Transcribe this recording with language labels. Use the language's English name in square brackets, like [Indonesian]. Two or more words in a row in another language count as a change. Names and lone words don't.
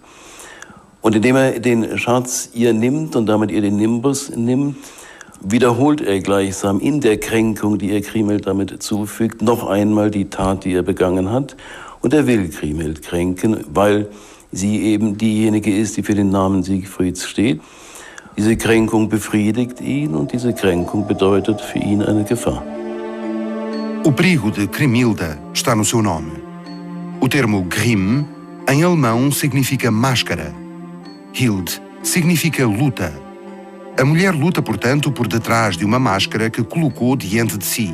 [German] Und indem er den Schatz ihr nimmt und damit ihr den Nimbus nimmt, wiederholt er gleichsam in der Kränkung, die er Kriemhild damit zufügt, noch einmal die Tat, die er begangen hat. Und er will Kriemhild kränken, weil sie eben diejenige ist, die für den Namen Siegfrieds steht. Diese Kränkung befriedigt ihn und diese Kränkung bedeutet für ihn eine Gefahr. [Portuguese] O perigo de Cremilda está no seu nome. O termo Grimm, em alemão, significa máscara. Hild significa luta. A mulher luta, portanto, por detrás de uma máscara que colocou diante de si.